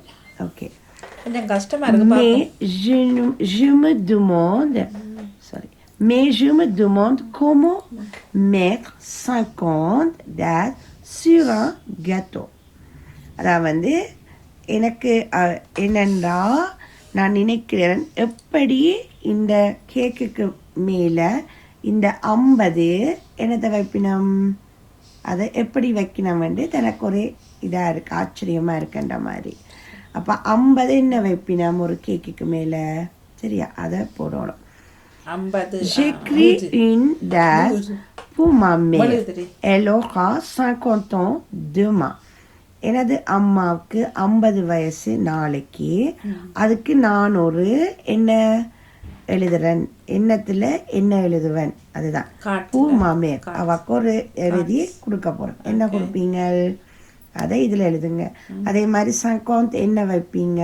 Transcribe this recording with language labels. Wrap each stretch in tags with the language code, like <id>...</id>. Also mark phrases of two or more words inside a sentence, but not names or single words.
<ta>ஓகே. கொஞ்சம் கஷ்டமா இருக்கு.</ta> <fr>Mais je me demande Mais je me demande comment mettre 50 dates sur un gâteau.</fr> <ta>அதான் வந்து எனக்கு என்னென்றா நான் நினைக்கிறேன் எப்படி இந்த கேக்குக்கு மேலே இந்த 50 என்னத்தை வைப்பினம் அதை எப்படி வைக்கணும் என்று எனக்கு ஒரு இதாக இருக்குது ஆச்சரியமாக இருக்குன்ற மாதிரி. அப்போ 50 என்ன வைப்பினம் ஒரு கேக்குக்கு மேலே? சரியா? அதை போடணும்.</ta> <fr>J'écris une date pour ma mère. Elle aura 50 ans demain.</fr> <ta>எனது அம்மாவுக்கு 50 வயசு நாளைக்கு. அதுக்கு நான் ஒரு என்ன எழுதுறேன்? எண்ணத்தில் என்ன எழுதுவேன்? அதுதான்</ta> <fr>pour maman.</fr> <ta>அவக்கு ஒரு எழுதி கொடுக்க போகிறேன். என்ன கொடுப்பீங்க? அதை இதில் எழுதுங்க. அதே மாதிரி 50 என்ன வைப்பீங்க?</ta>